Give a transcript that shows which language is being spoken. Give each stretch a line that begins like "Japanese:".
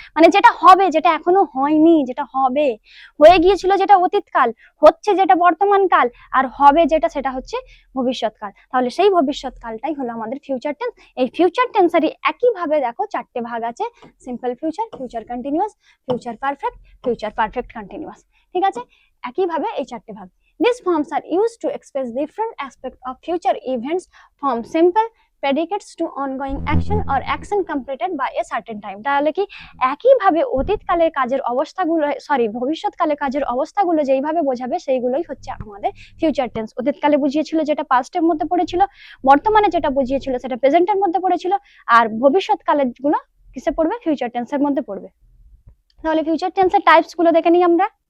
Bangla: মানে যেটা হবে, যেটা এখনো হয়নি, যেটা হবে, হয়ে গিয়েছিল যেটা অতীতকাল, হচ্ছে যেটা বর্তমানকাল, আর হবে যেটা সেটা হচ্ছে ভবিষ্যৎকাল। তাহলে সেই ভবিষ্যৎকালটাই হলো আমাদের ফিউচার টেন্স। এই ফিউচার টেন্সেরই একইভাবে দেখো চারটে ভাগ আছে, simple future, future continuous, future perfect, future perfect continuous. ঠিক আছে, একইভাবে এই চারটে ভাগ।
English: These forms are used to express different aspects of future events from simple predicates to ongoing action or action completed by a certain time।
Bangla: তাহলে কি একইভাবে অতীতকালের কাজের অবস্থাগুলো, সরি ভবিষ্যৎকালের কাজের অবস্থাগুলো যেইভাবে বোঝাবে সেইগুলোই হচ্ছে আমাদের ফিউচার টেন্স। অতীতকালে বুঝিয়েছিল যেটা পাস্টের মধ্যে পড়েছিল, বর্তমানে যেটা বুঝিয়েছিল সেটা প্রেজেন্টের মধ্যে পড়েছিল, আর ভবিষ্যৎকালের গুলো কিসে পড়বে? ফিউচার টেন্সের মধ্যে পড়বে। তাহলে ফিউচার টেন্সের টাইপস গুলো দেখে নিই আমরা।